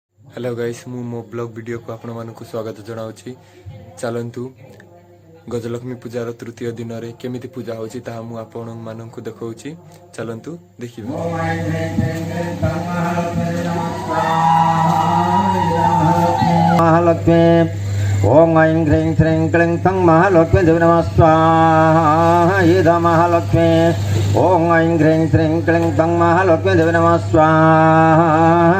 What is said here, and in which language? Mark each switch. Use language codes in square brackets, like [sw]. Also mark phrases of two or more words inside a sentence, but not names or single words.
[en] hello guys [or] ମୁଁ ମୋ ବ୍ଲଗ ଭିଡିଓ କୁ ଆପଣ ମାନଙ୍କୁ ସ୍ୱାଗତ ଜଣାଉଁଗି। ଚାଲନ୍ତୁ ଗଜଲକ୍ଷ୍ମୀ ପୂଜାର ତୃତୀୟ ଦିନ ମେଁ କେମିତି ପୂଜା ହେଉଛି ତାହା ମୁଁ ଆପଣ ମାନଙ୍କୁ ଦେଖାଉଛି। ଚାଲନ୍ତୁ ଦେଖିବା। [sa] महालक्ष्मी ओम ऐं ह्रीं श्रीं क्लीं तं महालक्ष्मी देवी नमः स्वाहा। इद महालक्ष्मी ओम ऐं ह्रीं श्रीं क्लीं तं महालक्ष्मी देवी नमः स्वाहा।